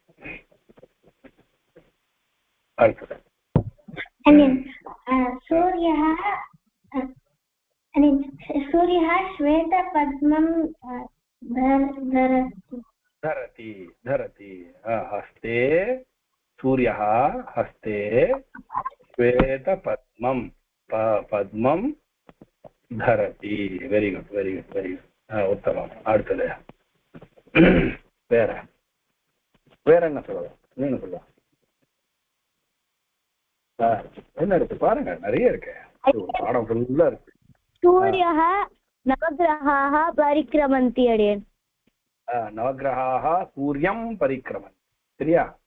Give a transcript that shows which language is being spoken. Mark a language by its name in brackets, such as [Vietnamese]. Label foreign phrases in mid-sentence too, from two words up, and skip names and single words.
[Sanskrit] सूर्यः श्वेतपद्मं धरति. हस्ते सूर्यः हस्ते श्वेतपद्मं पद्मं धरति. [English] Very good. [Sanskrit] उत्तमम्. [Tamil] அடுத்தது வேற என்ன சொல்லலாம்? என்ன சொல்லலாம்? என்ன இருக்கு பாருங்க, நிறைய இருக்கு. பாடம் ஃபுல்லா இருக்கு. [Sanskrit] सूर्यः नवग्रहाः परिक्रमन्ति. अडेन् नवग्रहाः सूर्यं परिक्रमन्ति. [Tamil] சரியா?